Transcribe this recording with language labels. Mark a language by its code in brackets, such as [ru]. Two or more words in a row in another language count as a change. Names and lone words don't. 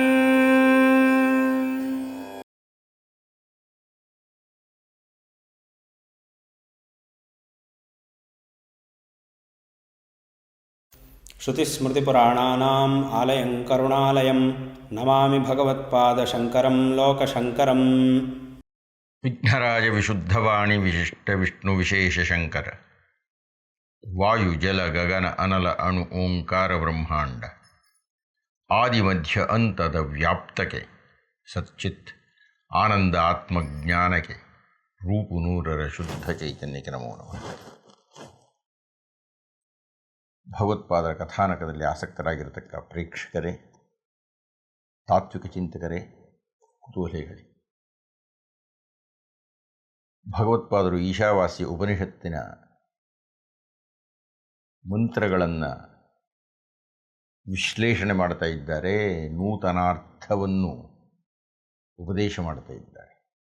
[sa] श्रुतिस्मृतिपुराणानाम् आलयं करुणालयं नमामि भगवत्पादशङ्करं लोकशङ्करम्। विघ्नराज विशुद्धवाणी विशिष्ट विष्णु विशेष शंकर वायु जल गगन अनल अणु ओंकार ब्रह्मांड आदि मध्य अंतದ [kn] ವ್ಯಾಪ್ತಕ್ಕೆ ಸಚ್ಚಿತ್ ಆನಂದ ಆತ್ಮಜ್ಞಾನಕ್ಕೆ ರೂಪು ನೂರರ ಶುದ್ಧ ಚೈತನ್ಯಕ್ಕೆ [sa] ನಮೋ ನಮಃ. [kn] ಭಗವತ್ಪಾದರ ಕಥಾನಕದಲ್ಲಿ ಆಸಕ್ತರಾಗಿರತಕ್ಕ ಪ್ರೇಕ್ಷಕರೇ, ತಾತ್ವಿಕ ಚಿಂತಕರೇ, ಕುತೂಹಲಿಗಳೇ, ಭಗವತ್ಪಾದರು ಈಶಾವಾಸ್ಯ ಉಪನಿಷತ್ತಿನ ಮಂತ್ರಗಳನ್ನು ವಿಶ್ಲೇಷಣೆ ಮಾಡ್ತಾ ಇದ್ದಾರೆ, ನೂತನಾರ್ಥವನ್ನು ಉಪದೇಶ ಮಾಡ್ತಾ ಇದ್ದಾರೆ.